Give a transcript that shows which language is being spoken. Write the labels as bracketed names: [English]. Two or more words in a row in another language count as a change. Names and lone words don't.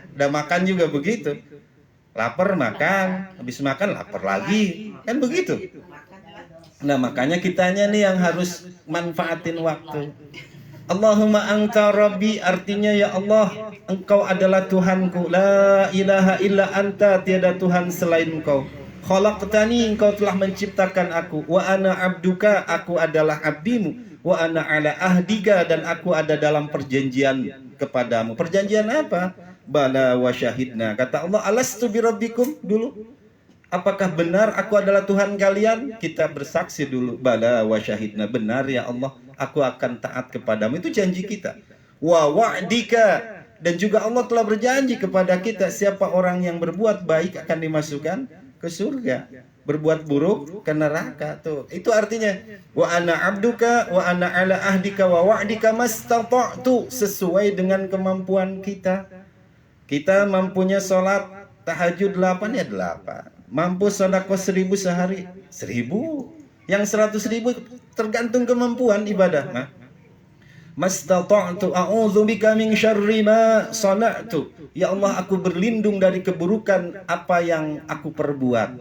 [Indonesian] Udah makan juga begitu, lapar makan, habis makan lapar lagi, kan begitu. Nah makanya kitanya nih yang harus manfaatin waktu. [Arabic] اللهم أنت ربي, [Indonesian] artinya ya Allah, engkau adalah Tuhanku, [Arabic] لا إله إلا أنت, [Indonesian] tiada Tuhan selain engkau. Khalaqtani, engkau telah menciptakan aku, [Arabic] وأنا عبدك, [Indonesian] aku adalah abdimu, [Arabic] وأنا على عهدك, [Indonesian] dan aku ada dalam perjanjian kepadamu. Perjanjian apa? [Arabic] بلى وشهدنا, kata Allah, ألست بربكم dulu. [Indonesian] Apakah benar aku adalah Tuhan kalian? Kita bersaksi dulu, [Arabic] بلى وشهدنا, [Indonesian] benar ya Allah, aku akan taat kepadamu. Itu janji kita. [Arabic] ووعدك, [Indonesian] dan juga Allah telah berjanji kepada kita, siapa orang yang berbuat baik akan dimasukkan ke surga, berbuat buruk ke neraka. [Arabic] Tuh, itu artinya وأنا عبدك وأنا على عهدك ووعدك ما استطعت, [Indonesian] sesuai dengan kemampuan kita. Kita mampunya sholat tahajud 8 ya 8, mampu sedekah 1000 sehari 1000, yang 100.000 tergantung kemampuan ibadah. [Arabic] ما استطعت أعوذ بك من شر ما صنعت, [Indonesian] ya Allah, aku berlindung dari keburukan apa yang aku perbuat.